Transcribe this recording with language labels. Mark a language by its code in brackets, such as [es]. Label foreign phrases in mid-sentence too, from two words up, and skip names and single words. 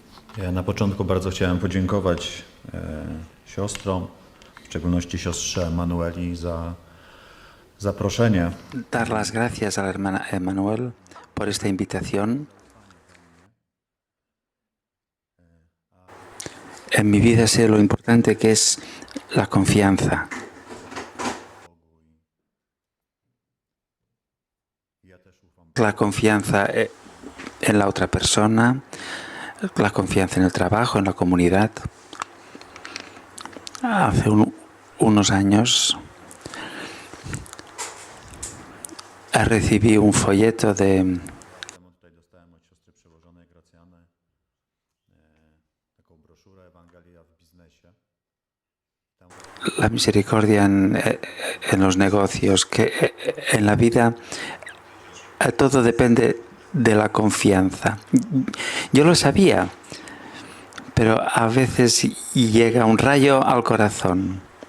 [pl] Ja na początku bardzo chciałem podziękować siostrom, w szczególności siostrze Emanueli za zaproszenie. [es] Dar las gracias a la hermana Emanuel por esta invitación. En mi vida sé lo importante que es la confianza. La confianza en la otra persona, la confianza en el trabajo, en la comunidad. Hace unos años recibí un folleto de [pl] Tutaj dostałem od siostry przełożonej Gracjany taką broszurę Ewangelia w biznesie. [es] la misericordia en los negocios, que en la vida todo depende de la confianza. Yo lo sabía, pero a veces llega un rayo al corazón.